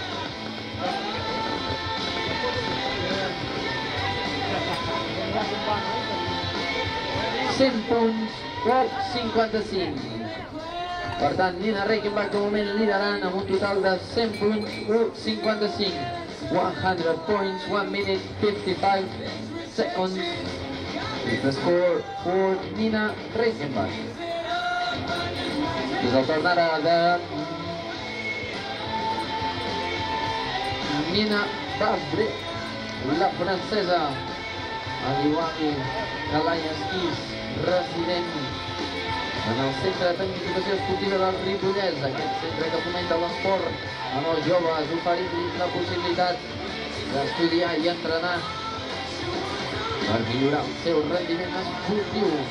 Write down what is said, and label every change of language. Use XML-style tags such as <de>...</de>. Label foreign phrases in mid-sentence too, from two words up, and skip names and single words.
<ca>punts o 55. Per tant, Nina Reichenbach de moment liderant amb un total de 100 punts o 55.</ca> <en>100 points, 1 minute, 55 seconds. Is the score for Nina Reichenbach.</en> <ca>És el torn ara de Nina Babre, la francesa, al igual que Laia Esquís, resident en el Centre de Tecnificació Esportiva del Ripollès, aquest centre que fomenta l'esport en els joves, oferint-los la possibilitat d'estudiar i entrenar per millorar el seu rendiment esportiu.</ca>